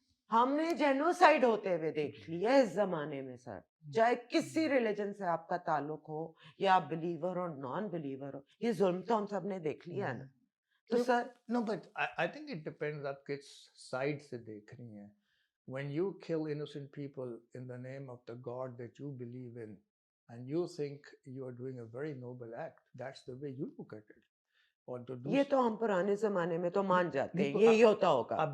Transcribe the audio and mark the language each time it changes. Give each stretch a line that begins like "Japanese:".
Urdu: ہم نے جینوسائڈ ہوتے ہوئے دیکھ لیا اس زمانے میں سر, چاہے کسی ریلیجن سے آپ کا تعلق ہو یا آپ بلیور اور نان بلیور ہو, یہ ظلم تو ہم سب نے دیکھ لیا نا. تو سر
English: No, but I think it depends
Urdu: آپ کس سائڈ سے دیکھ رہی ہیں.
English: When you kill innocent people in the name of the God that you believe in and you think you are doing a very noble act, that's the way you look at it.
Urdu: یہ تو ہم پرانے زمانے میں تو مان جاتے ہیں یہی ہوتا ہوگا.